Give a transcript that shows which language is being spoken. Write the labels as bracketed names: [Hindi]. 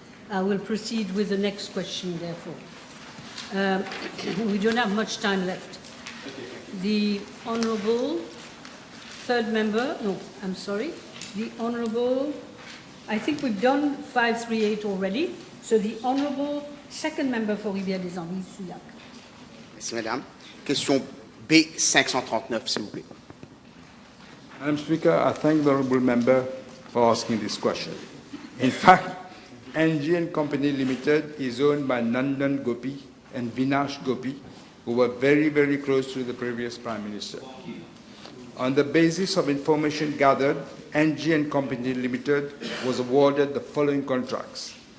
[English] I will proceed with the next question, therefore. We don't have much time left. The Honourable third member, no, I'm sorry. The Honourable, I think we've done 538 already. So the Honourable second member for Rivière-des-Anguilles, Souillac. [French] Merci, Madame. Question B539, s'il vous plaît. [English] Madam Speaker, I thank the Honourable Member for asking this question. In fact, NG & Company Limited is owned by Nandan Gopi and Vinash Gopi, who were very, very close to the previous Prime Minister. On the basis of information gathered, NG & Company Limited was awarded the following contracts.